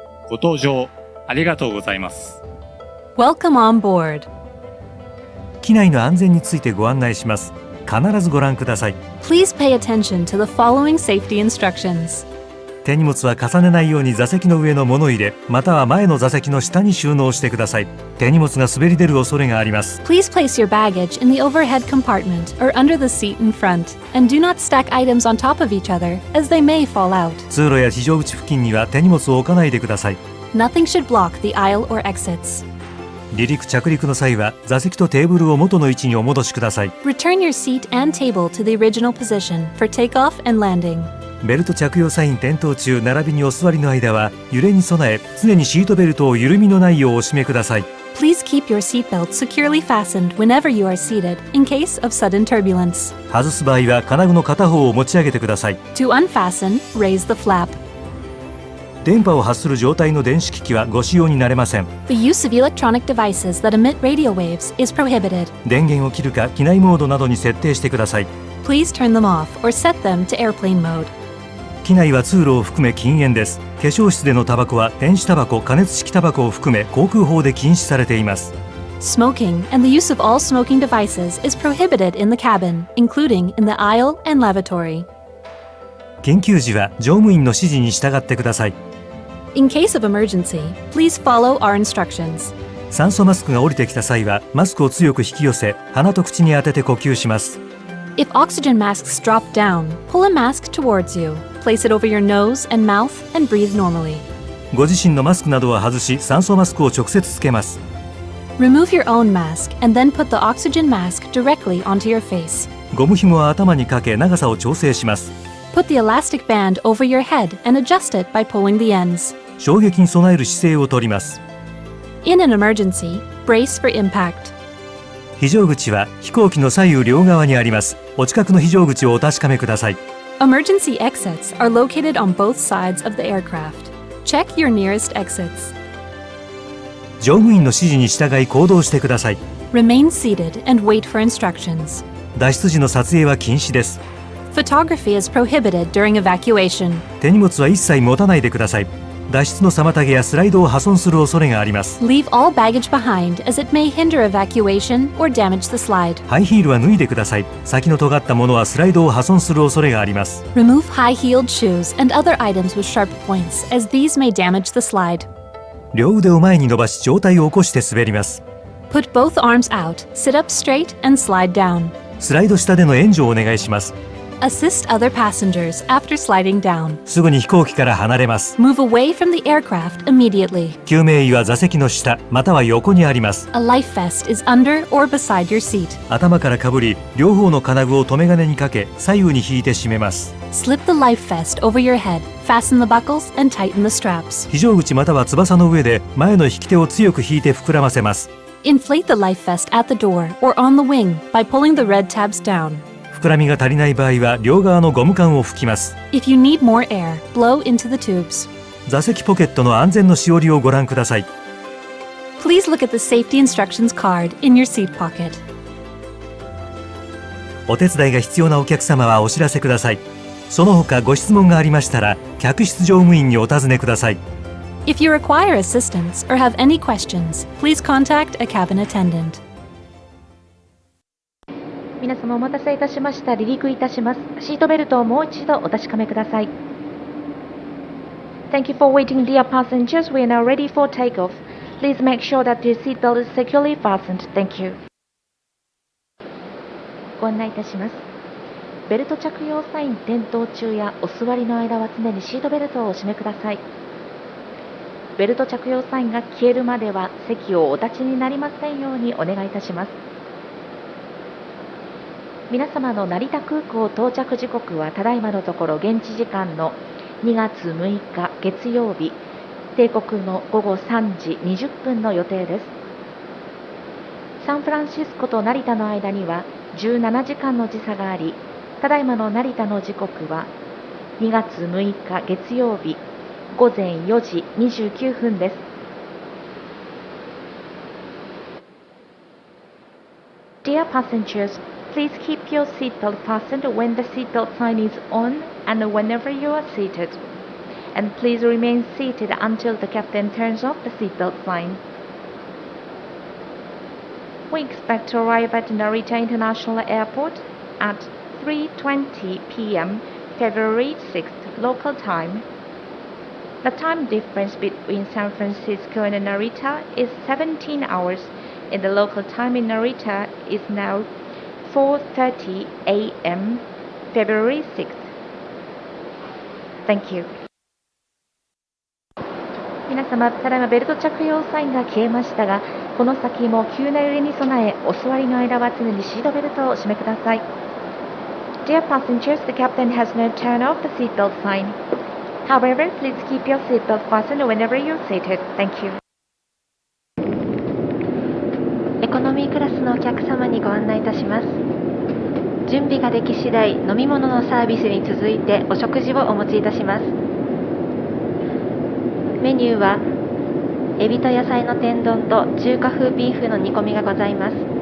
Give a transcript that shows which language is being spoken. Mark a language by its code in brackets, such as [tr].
[ja] ご搭乗ありがとうございます。 [en] Welcome on board. [ja] 機内の安全についてご案内します。必ずご覧ください。 [en] Please pay attention to the following safety instructions. [ja] 手荷物は重ねないように座席の上の物入れ、または前の座席の下に収納してください。手荷物が滑り出る恐れがあります。 [en] Please place your baggage in the overhead compartment or under the seat in front, and do not stack items on top of each other, as they may fall out. [ja] 通路や非常口付近には手荷物を置かないでください。 [en] Nothing should block the aisle or exits. [ja] 離陸着陸の際は座席とテーブルを元の位置にお戻しください。 [en] Return your seat and table to the original position for takeoff and landing. [ja] ベルト着用サイン点灯中並びにお座りの間は揺れに備え常にシートベルトを緩みのないようお締めください。 [en] Please keep your seatbelt securely fastened whenever you are seated in case of sudden turbulence. [ja] 外す場合は金具の片方を持ち上げてください。 [en] To unfasten, raise the flap. [ja] 電波を発する状態の電子機器はご使用になれません。 [en] The use of electronic devices that emit radio waves is prohibited. [ja] 電源を切るか機内モードなどに設定してください。 [en] Please turn them off or set them to airplane mode. [ja] 機内は通路を含め禁煙です。化粧室でのタバコは電子タバコ、加熱式タバコを含め航空法で禁止されています。 [en] Smoking and the use of all smoking devices is prohibited in the cabin, including in the aisle and lavatory. [ja] 緊急時は乗務員の指示に従ってください。 [en] In case of emergency, please follow our instructions. [ja] 酸素マスクが降りてきた際はマスクを強く引き寄せ鼻と口に当てて呼吸します。 [en] If oxygen masks drop down, pull a mask towards you. Place it over your nose and mouth and breathe normally. [ja] ご自身のマスクなどは外し酸素マスクを直接つけます。 [en] Remove your own mask and then put the oxygen mask directly onto your face. [ja] ゴム紐は頭にかけ長さを調整します。 [en] Put the elastic band over your head and adjust it by pulling the ends. [ja] 衝撃に備える姿勢をとります。 [en] In an emergency, brace for impact. [ja] 非常口は飛行機の左右両側にあります。お近くの非常口をお確かめください。 [en] Emergency exits are located on both sides of the aircraft. Check your nearest exits. [ja] 乗務員の指示に従い行動してください。 [en] Remain seated and wait for instructions. [ja] 脱出時の撮影は禁止です。 [en] Photography is prohibited during evacuation. [ja] 手荷物は一切持たないでください。脱出の妨げやスライドを破損する恐れがあります。 [en] Leave all baggage behind as it may hinder evacuation or damage the slide. [ja] ハイヒールは脱いでください。先の尖ったものはスライドを破損する恐れがあります。 [en] Remove high-heeled shoes and other items with sharp points as these may damage the slide. [ja] 両腕を前に伸ばし上体を起こして滑ります。 [en] Put both arms out, sit up straight and slide down. [ja] スライド下での援助をお願いします。 [en] Assist other passengers after sliding down. [ja] すぐに飛行機から離れます。 [en] Move away from the aircraft immediately. [ja] 救命衣は座席の下または横にあります。 [en] A life vest is under or beside your seat. [ja] 頭からかぶり両方の金具を留め金にかけ左右に引いて締めます。 [en] Slip the life vest over your head, fasten the buckles and tighten the straps. [ja] 非常口または翼の上で前の引き手を強く引いて膨らませます。 [en] Inflate the life vest at the door or on the wing by pulling the red tabs down. [ja] 膨らみが足りない場合は両側のゴム管を拭きます。 [en] If you need more air, blow into the tubes. [ja] 座席ポケットの安全のしおりをご覧ください。 [en] Please look at the safety instructions card in your seat pocket. [ja] お手伝いが必要なお客様はお知らせください。その他ご質問がありましたら客室乗務員にお尋ねください。 [en] If you require assistance or have any questions, please contact a cabin attendant. [ja] 皆様お待たせいたしました。離陸いたします。シートベルトをもう一度お確かめください。 [en] Thank you for waiting, dear passengers. We are now ready for takeoff. Please make sure that your seatbelt is securely fastened. Thank you. [ja] ご案内いたします。ベルト着用サイン点灯中やお座りの間は常にシートベルトをお締めください。ベルト着用サインが消えるまでは席をお立ちになりませんようにお願いいたします。皆様の成田空港到着時刻はただいまのところ現地時間の2月6日月曜日定刻の午後3時20分の予定です。サンフランシスコと成田の間には17時間の時差があり、ただいまの成田の時刻は2月6日月曜日午前4時29分です。 [en] Dear passengers, please keep your seatbelt fastened when the seatbelt sign is on and whenever you are seated. And please remain seated until the captain turns off the seatbelt sign. We expect to arrive at Narita International Airport at 3:20 p.m. February 6th local time. The time difference between San Francisco and Narita is 17 hours, and the local time in Narita is now 4:30 a.m. February 6th. Thank you. [ja] 皆様、ただいまベルト着用サインが消えましたが、この先も急な揺れに備え、お座りの間は常にシートベルトをお締めください。 [en] Dear passengers, the captain has now turned off the seatbelt sign. However, please keep your seatbelt fastened whenever you're seated. Thank you. [ja] エコノミークラスのお客様にご案内いたします。準備ができ次第、飲み物のサービスに続いてお食事をお持ちいたします。メニューはエビと野菜の天丼と中華風ビーフの煮込みがございます。